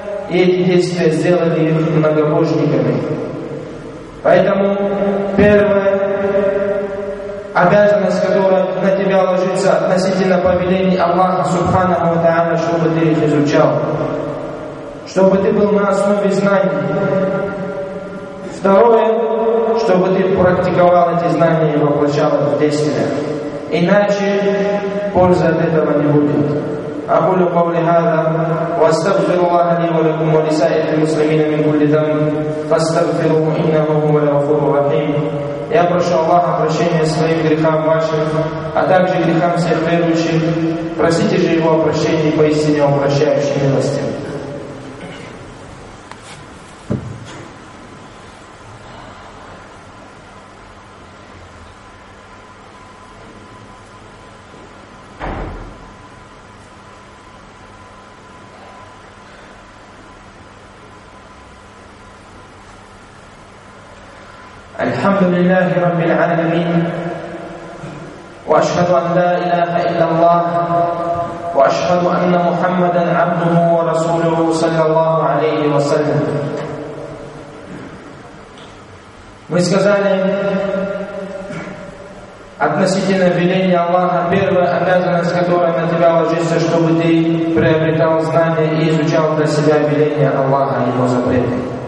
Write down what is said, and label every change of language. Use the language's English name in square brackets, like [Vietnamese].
[Russian] И эти действия сделали их многобожниками. Поэтому первая обязанность, которая на тебя ложится относительно повелений Аллаха Субханаху ва Тааля, чтобы ты их изучал, чтобы ты был на основе знаний. Второе, чтобы ты практиковал эти знания и воплощал их в действие. Иначе пользы от этого не будет. [Arabic] أقول قولي هذا وأستغفر الله لي ولكم ولسائر المسلمين من كل ذنب فاستغفروه إنه هو الغفور الرحيم يا [Russian] прошу الله прощения своим грехам вашим, а также грехам всех верующих. Просите же его о прощении, поистине он прощающий милости. [Arabic] الحمد لله رب العالمين وأشهد أن لا إله إلا الله وأشهد أن محمدا عبده ورسوله صلى الله عليه وسلم. [Russian] Мы сказали относительно веления Аллаха, первая обязанность, которая на тебя ложится, чтобы ты приобретал знания и изучал для себя веление Аллаха и его запреты.